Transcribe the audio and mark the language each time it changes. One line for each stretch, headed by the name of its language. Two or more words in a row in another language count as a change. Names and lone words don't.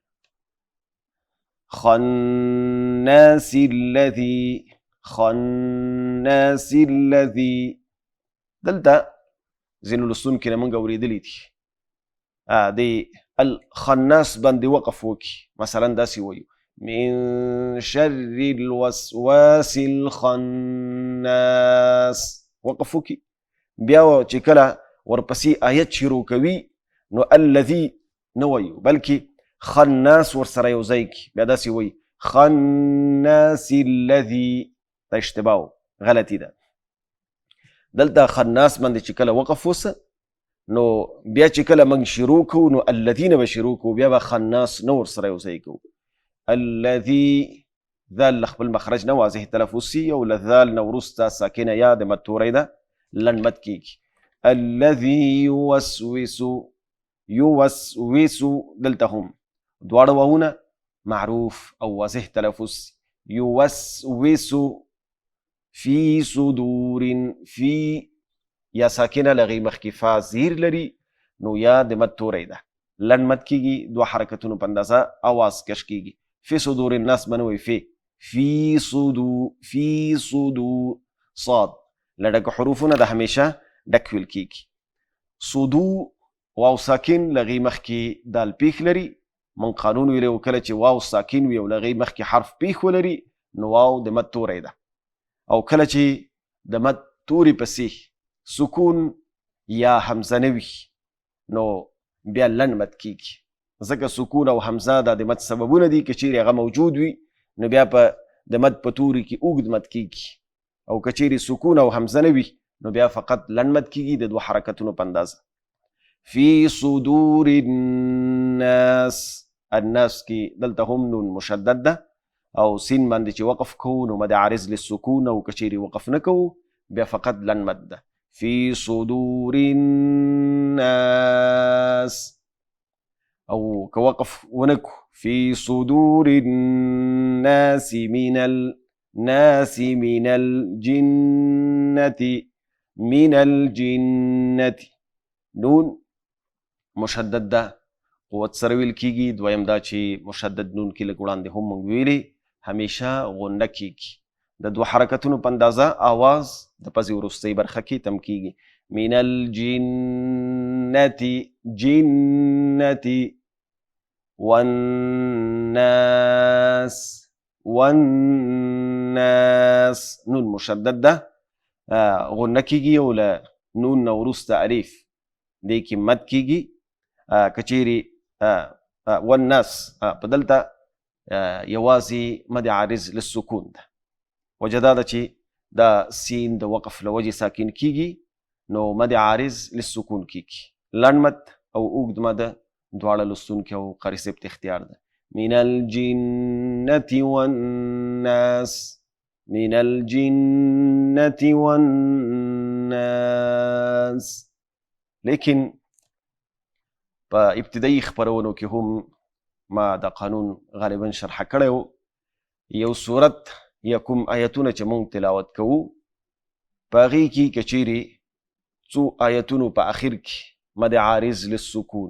Pashto: خناس الذي دلته ځینو لوستونکي نه موږ اورېدلي دي د الخناس باندې وقف وکړي مثلا داسې وایو
Arabic: من شر الوسواس الخناس
Pashto: وقف وکړي بیا چې کله ورپسې آیت شروع کوي نو الذي نه وایو بلکې خناس ورسره یو ځای کړي بیا داسې وایي
Arabic: خناس الذي
Pashto: دا اشتباه غلطي ده دلته خناس باندې چې کله وقف وسه نو بیا چې کله موږ شروع کوو نو الذین به شروع کوو بیا به خناس نه ورسره یو ځای کوو الذي ذال له خپل مخرج نه واضح تلفظ سي او له ذال نه وروسته ساکنه یا د مد توری ده لن مد کیږي الذي يوسوس دلته هم دواړه واونه معروف او واضح تلفظ
Arabic: يوسوس في صدور في
Pashto: یا ساکنه لغی مخکی فا زیر لري نو یا د مد توری ده لن مد کیږي دو حرکتونو په اندازه آواز کش کیږي
Arabic: في صدور الناس
Pashto: بنوي
Arabic: في صدور
Pashto: صاد لډک حروفونه د همیشه ډک ویل کیږي صدو واو ساکن لغی مخکی دال پیخ لري من قانون ویلو کله چې واو ساکن وي او لغی مخکی حرف پیخ ولري نو واو د مد توری ده او کله چې د مد توری پسې سکون یا حمزه نه وي نو بیا لن مد کیږي ځکه سکون او حمزه د مد سببونه دي که چیرې هغه موجود وي نو بیا په د مد په توري کې اوږد مد کیږي او که چیرې سکون او حمزه نه وي نو بیا فقط لن مد کیږي د دوه حرکتونو په اندازه
Arabic: فی صدور الناس
Pashto: الناس کې دلته هم نون مشدد ده او سین باندې چې وقف کوو نو
Arabic: مد عارض للسکون
Pashto: او که چیرې وقف نه کوو بیا فقط لن مد ده
Arabic: فی صدور
Pashto: الناس او که وقف ونکو
Arabic: في صدور الناس من الجنة
Pashto: نون مشدد ده قوت سره ویل کیږي دویم دا چې مشدد نون کې لږ وړاندې هم موږ ویلي همیشه غنه کیږي د دوه حرکتونو په اندازه آواز د پسې وروستۍ برخه کې تم کیږي من
Arabic: الجنة جنة والناس
Pashto: نون مشدد ده غنه کیږي او له نون نه وروسته الف دې کې مد کیږي که چیرې والناس په دلته یوازې
Arabic: مد عارض للسکون
Pashto: ده وجه دا ده چې دا سین د وقف له وجې ساکن کیږي نو
Arabic: مد عارض للسکون
Pashto: کیږي لنډ مد او اوږد مد دواړه لوستونکي او قاري صاحب ته اختیار ده
Arabic: من الجنة والناس من الجنة
Pashto: والناس لیکن په ابتدایي خپرونو کې هم ما دا قانون غالبا شرح کړی و یو صورت یا کوم آیتونه چې مونږ تلاوت کوو په هغې کې که چیرې څو آیتونو په اخر کې
Arabic: مد عارض للسکون